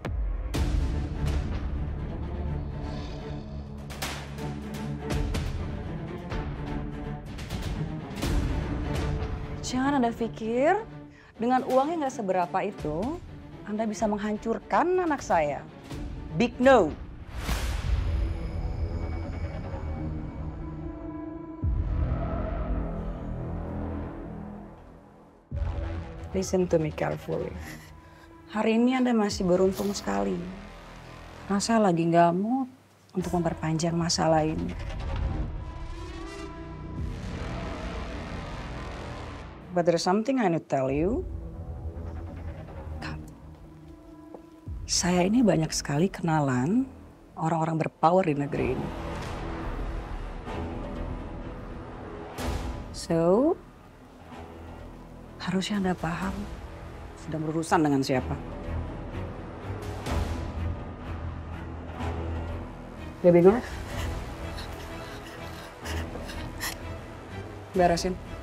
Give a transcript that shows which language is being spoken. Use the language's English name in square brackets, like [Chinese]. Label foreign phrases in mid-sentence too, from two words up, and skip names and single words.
[Indonesian] Jangan Anda pikir dengan uang yang nggak seberapa itu, Anda bisa menghancurkan anak saya. [English] Big no. Listen to me carefully. [Indonesian] Hari ini Anda masih beruntung sekali. Karena saya lagi nggak mood untuk memperpanjang masalah ini. [English] But there's something I need to tell you. [Indonesian] Saya ini banyak sekali kenalan orang-orang berpower di negeri ini. So, harusnya Anda paham sedang berurusan dengan siapa. [English] Baby girl? [Indonesian] Beresin.